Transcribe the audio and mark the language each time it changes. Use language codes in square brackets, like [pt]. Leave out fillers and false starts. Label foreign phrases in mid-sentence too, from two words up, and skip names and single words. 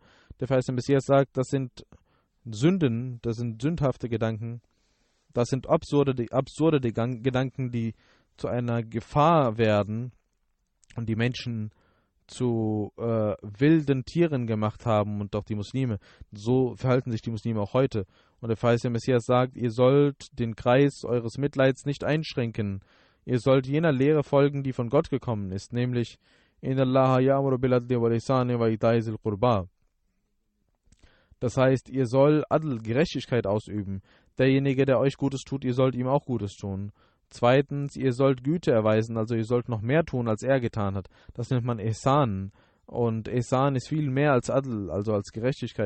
[de] Der verheißene Messias sagt, das sind Sünden, das sind sündhafte Gedanken, das sind absurde Gedanken, die zu einer Gefahr werden und die Menschen zu wilden Tieren gemacht haben und auch die Muslime. So verhalten sich die Muslime auch heute. Und der verheißene Messias sagt, ihr sollt den Kreis eures Mitleids nicht einschränken. Ihr sollt jener Lehre folgen, die von Gott gekommen ist, nämlich [ar] إن الله يأمر بالعدل والإحسان وإيتاء ذي القربى. [de] Das heißt, ihr sollt Adl, Gerechtigkeit ausüben. Derjenige, der euch Gutes tut, ihr sollt ihm auch Gutes tun. Zweitens, ihr sollt Güte erweisen, also ihr sollt noch mehr tun, als er getan hat. Das nennt man Ihsan. Und Ihsan ist viel mehr als Adl, also als Gerechtigkeit.